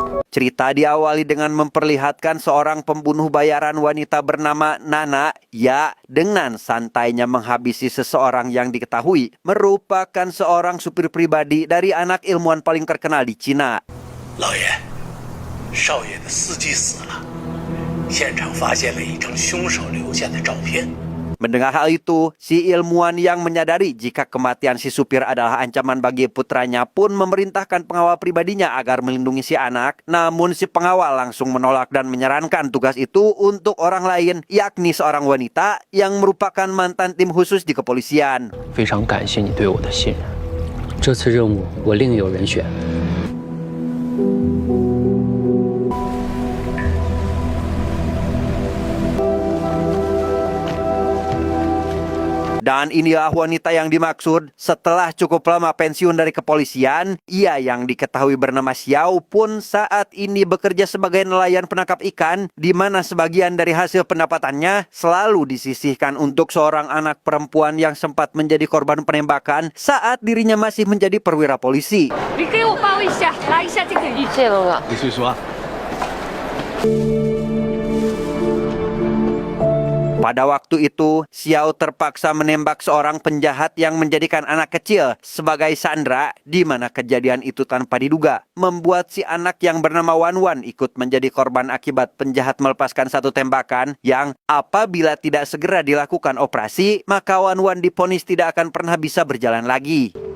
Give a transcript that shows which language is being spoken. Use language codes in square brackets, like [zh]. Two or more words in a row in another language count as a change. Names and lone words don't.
[id] Cerita diawali dengan memperlihatkan seorang pembunuh bayaran wanita bernama Nana ya dengan santainya menghabisi seseorang yang diketahui merupakan seorang supir pribadi dari anak ilmuwan paling terkenal di Cina. [zh] 老爷，少爷的司机死了，现场发现了一张凶手留下的照片。 [id] Mendengar hal itu, si ilmuwan yang menyadari jika kematian si supir adalah ancaman bagi putranya pun memerintahkan pengawal pribadinya agar melindungi si anak. Namun si pengawal langsung menolak dan menyarankan tugas itu untuk orang lain, yakni seorang wanita yang merupakan mantan tim khusus di kepolisian. [zh] 非常感谢你对我的信任，这次任务我另有人选。 [id] Dan inilah wanita yang dimaksud. Setelah cukup lama pensiun dari kepolisian, ia yang diketahui bernama Xiao pun saat ini bekerja sebagai nelayan penangkap ikan, di mana sebagian dari hasil pendapatannya selalu disisihkan untuk seorang anak perempuan yang sempat menjadi korban penembakan saat dirinya masih menjadi perwira polisi. [zh] 你给我包一下，拿一下这个鱼。谢了了。你睡说。 [id] Pada waktu itu, Xiao terpaksa menembak seorang penjahat yang menjadikan anak kecil sebagai sandera, di mana kejadian itu tanpa diduga membuat si anak yang bernama Wan Wan ikut menjadi korban akibat penjahat melepaskan satu tembakan yang apabila tidak segera dilakukan operasi, maka Wan Wan divonis tidak akan pernah bisa berjalan lagi.